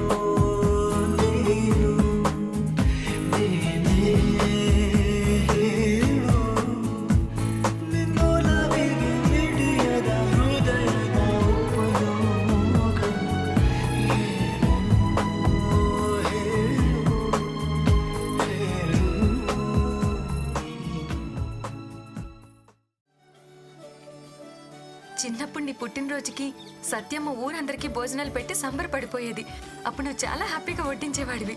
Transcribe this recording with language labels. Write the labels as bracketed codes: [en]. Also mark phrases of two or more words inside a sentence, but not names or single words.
[kn] ನೀನು ನೀನೇ ಹೇಳು ನಿನ್ನೊಲವಿಗೆ ಮಿಡಿಯದ ಹೃದಯದ ಉಪಯೋಗ ಹೇಳು [te] చిన్నప్పుడు నీ పుట్టినరోజుకి సత్యమ్మ ఊరందరికీ భోజనాలు పెట్టి సంబరపడిపోయేది. అప్పుడు నువ్వు చాలా హ్యాపీగా వడ్డించేవాడివి.